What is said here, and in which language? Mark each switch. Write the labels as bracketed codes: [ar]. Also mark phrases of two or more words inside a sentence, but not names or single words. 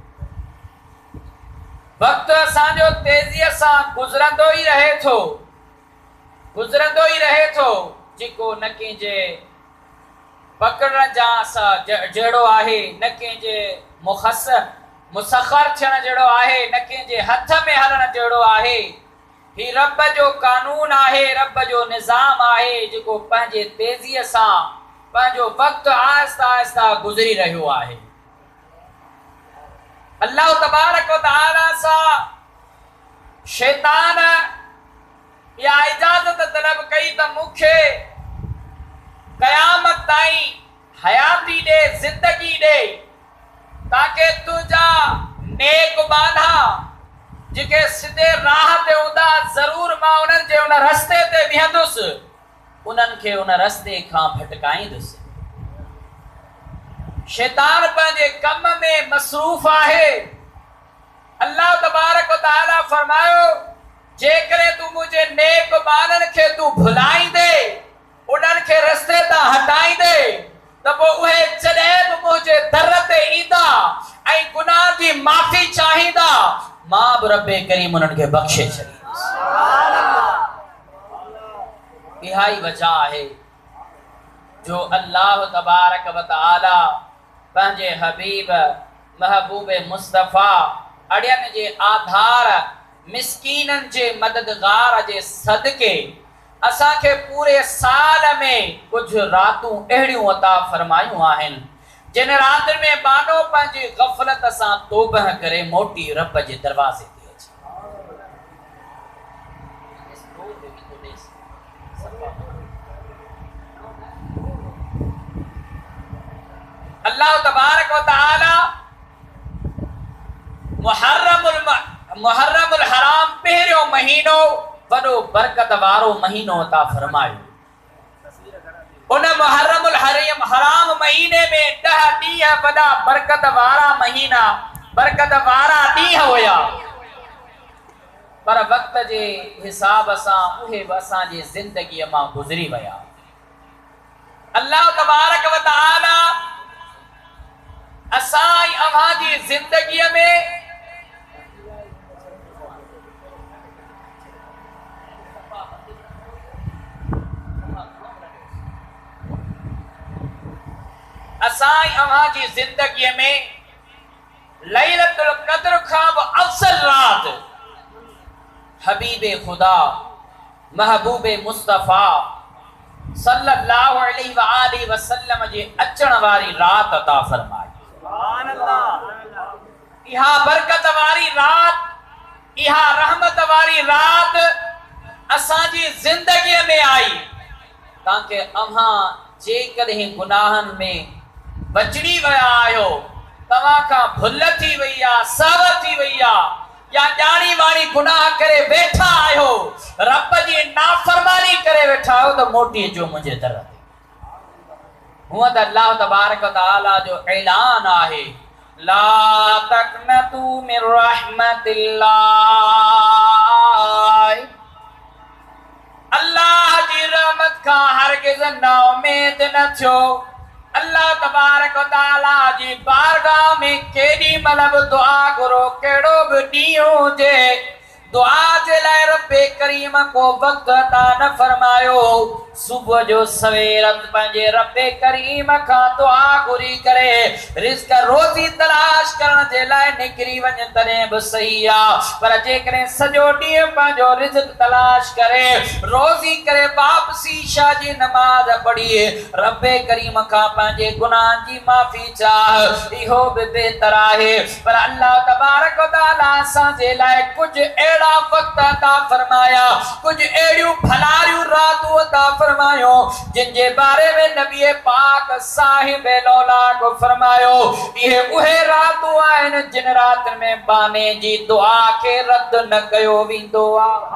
[sd] वक्त असांजो तेज़ीअ सां गुज़रंदो ई रहे थो जेको न कंहिंजे पकड़ण जा जहिड़ो आहे, न कंहिंजे मुसख़र थियण जहिड़ो आहे, न कंहिंजे हथ में हलण जहिड़ो आहे। ही रब जो कानून आहे, रब जो निज़ाम आहे जेको पंहिंजे तेज़ीअ सां पंहिंजो वक़्तु आहिस्ता आहिस्ता गुज़री रहियो आहे। [ar] الله تبارك وتعالى [sd] सां शैतान या इजाज़त तलब कई त मूंखे क़यामत ताईं हयाती ॾे, ज़िंदगी ॾे, ताकि तुंहिंजा नेक बाधा जेके सिधे राह ते हूंदा ज़रूर मां उन्हनि जे उन रस्ते ते बीहंदुसि, उन्हनि खे उन रस्ते खां भटकाईंदुसि। शैतान पंहिंजे कम में मसरूफ़ आहे। [ar] الله تبارك وتعالى [sd] फरमायो, जेकॾहिं तूं मुंहिंजे नेक बारनि खे तूं भुलाईंदे, उन्हनि खे रस्ते तां हटाईंदे, त पोइ उहे जॾहिं बि मुंहिंजे दर ते ईंदा ऐं गुनाह जी माफ़ी चाहींदा, मां बि रब्बे करीम उन्हनि खे बख़्शे छॾींदुसि। इहा ई वजह आहे जो [ar] الله تبارك وتعالى [sd] पंहिंजे हबीब महबूब मुस्तफ़ा अड़ियन जे आधार मिस्कीनन जे मददगार जे सदके असांखे पूरे साल में कुछ रातूं अहिड़ियूं अता फरमायूं आहिनि जिन रातुनि में बानो पंहिंजी ग़फ़लत सां तौबह करे मोटी रब जे दरवाज़े ते अचे। [ar] الله تبارك وتعالى [sd] मुहर्रमुल हराम पहिरियों महीनो वॾो बरकत वारो महीनो अता फरमायो। उन मुहर्रमुल हराम महीने में 10 ॾींहं वॾा बरकत वारा महीना, बरकत वारा ॾींहं हुया, पर वक़्त जे हिसाब सां उहे बि असांजी ज़िंदगीअ मां गुज़री विया। [ar] الله تبارك وتعالى [sd] असां ऐं अव्हां जी ज़िंदगीअ में लैलतुल क़द्र खां बि अफ़ज़ल रात हबीब खुदा महबूब मुस्तफ़ा [ar] صلى الله عليه وآله وسلم [sd] जे अचण वारी रात अता फरमाई। [ar] سبحان الله. [sd] इहा बरकत वारी रात, इहा रहमत वारी रात असांजी ज़िंदगीअ में आई ताकि अव्हां जेकॾहिं गुनाहनि में बचड़ी विया आहियो, तव्हां खां भुल थी वई आहे, सहव थी वई आहे, या ॼाणी वाणी गुनाह करे वेठा आहियो, रब जी नाफरमानी करे वेठा आहियो, त मोटी अचो मुंहिंजे दर ते। हूअं त [ar] الله تبارك وتعالى [sd] जो ऐलान आहे, [ar] لا تقنطوا من رحمة الله, [sd] अल्लाह जी रहमत खां हरगिज़ नाउमीद न थियो। [ar] الله تبارك وتعالى [sd] जी बारगाह में केॾी महिल बि दुआ करो, कहिड़ो बि ॾींहुं हुजे, दुआ जे लाइ रब्बे करीम को वक़्त अता न फरमायो। सुबुह जो सवेर पंहिंजे रब्बे करीम खां दुआ घुरी करे रिज़्क़ रोज़ी तलाश करण जे लाइ निकिरी वञे तॾहिं बि सही आहे, पर जेकॾहिं सॼो ॾींहुं पंहिंजो रिज़्क़ तलाश करे रोज़ी करे वापसी ईशा जी नमाज़ पढ़ी रब्बे करीम खां पंहिंजे गुनाहनि जी माफ़ी चाह, इहो बि बहितर आहे। पर [ar] الله تبارك وتعالى [sd] असांजे लाइ कुझु अहिड़ा वक़्त अता फरमाया, कुझु अहिड़ियूं भलारियूं रातूं अता फरमायो जिन जे बारे में नबी पाक साहिब लौलाक फरमायो, इहे उहे रातूं आहिनि जिन रातुनि में बाने जी दुआ खे रद्द न कयो वेंदो आहे।